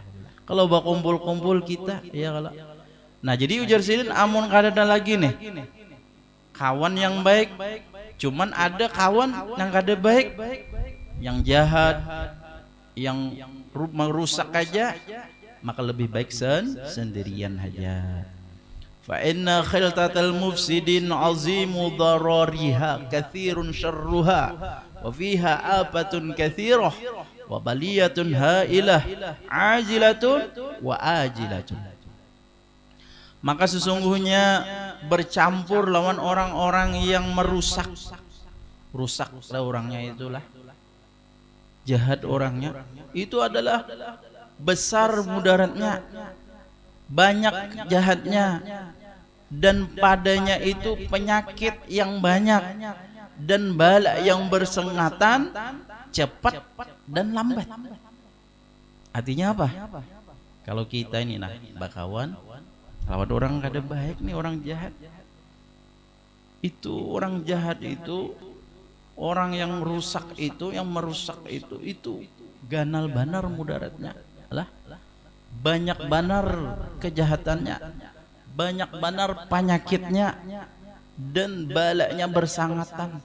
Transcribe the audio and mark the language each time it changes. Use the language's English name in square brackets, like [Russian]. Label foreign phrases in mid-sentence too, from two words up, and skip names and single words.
[Banjar] Kalau berkumpul-kumpul kita ya Allah. Nah jadi ujar sidin, amun kada ada lagi nih kawan yang baik, cuman ada kawan yang kada baik, yang jahat, yang merusak aja, maka lebih baik sendirian aja. [Arabic] فإن خلطة المفسدين عظيم ضررها كثير شرها وفيها آفة كثيرة وبلية هائلة عاجلة وآجلة. [Indonesian] Maka sesungguhnya bercampur lawan orang-orang yang merusak, rusaklah orangnya, itulah jahat orangnya, itu adalah besar mudaratnya, banyak jahatnya, dan padanya itu penyakit yang banyak dan bala yang bersengatan, cepat dan lambat. Artinya apa? [Banjar] Kalau kita ini nah bakawan lawan orang kada baik nih, orang jahat itu, orang jahat itu, orang yang rusak itu, yang merusak itu ganal banar mudaratnya lah, banyak banar kejahatannya, banyak banar penyakitnya, dan balanya bersangatan.